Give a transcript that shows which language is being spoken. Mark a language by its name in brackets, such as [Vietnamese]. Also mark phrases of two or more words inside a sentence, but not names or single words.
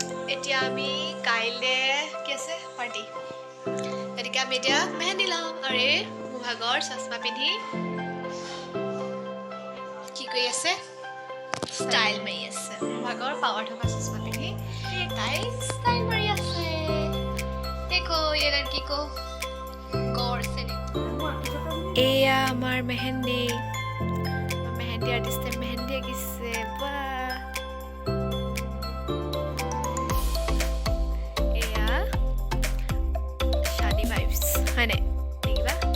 [Assamese] এতিয়া আমি কাইলে কি আছে পাৰ্টি গতিকে আমি এতিয়া মেহেন্দি লাম আৰে মুভাগৰ চশমা পিন্ধি কি কৰি আছে ষ্টাইল মাৰি আছে মুভাগৰ পাৱাৰ থকা চশমা পিন্ধি তাই ষ্টাইল মাৰি আছে দেখো [Hindi] ये लड़की को गौर से [Assamese] এয়া আমাৰ মেহেন্দি আৰ্টিষ্টে মেহেন্দি আঁকিছে বা হয় নাই দেখিবা